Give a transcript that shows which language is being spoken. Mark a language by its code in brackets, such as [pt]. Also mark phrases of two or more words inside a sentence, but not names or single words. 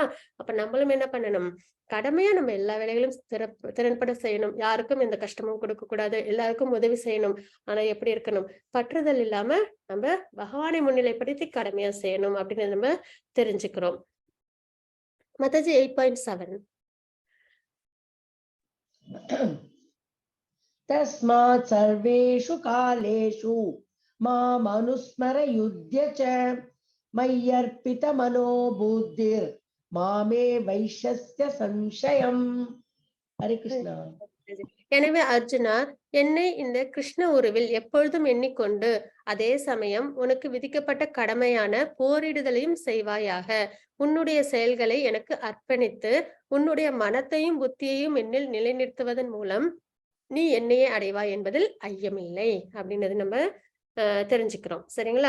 [ta] அப்ப நம்மளும் என்ன பண்ணணும்? கடமையா நம்ம எல்லா வேலைகளும் திறன்பட செய்யணும். யாருக்கும் எந்த கஷ்டமும் கொடுக்க கூடாது. எல்லாருக்கும் உதவி செய்யணும். ஆனா எப்படி இருக்கணும்? பற்றுதல் இல்லாம நம்ம பகவானை முன்னிலைப்படுத்தி கடமையா செய்யணும் அப்படின்னு நம்ம தெரிஞ்சுக்கிறோம். மத்தஜி 8.7. [sa] तस्मात् सर्वेषु कालेषु मामनुस्मर युध्य च मय्यर्पितमनो बुद्धिर् मामे वैश्यस्य संशयम्. हरे कृष्णा. [ta] எனவே அர்ஜுனா, என்னை இந்த கிருஷ்ண உருவில் எப்பொழுதும் எண்ணிக்கொண்டு அதே சமயம் உனக்கு விதிக்கப்பட்ட கடமையான போரிடுதலையும் செய்வாயாக. உன்னுடைய செயல்களை எனக்கு அர்ப்பணித்து உன்னுடைய மனத்தையும் புத்தியையும் என்னில் நிலைநிறுத்துவதன் மூலம் நீ என்னையே அடைவாய் என்பதில் ஐயமில்லை அப்படின்றது நம்ம தெரிஞ்சுக்கிறோம் சரிங்களா?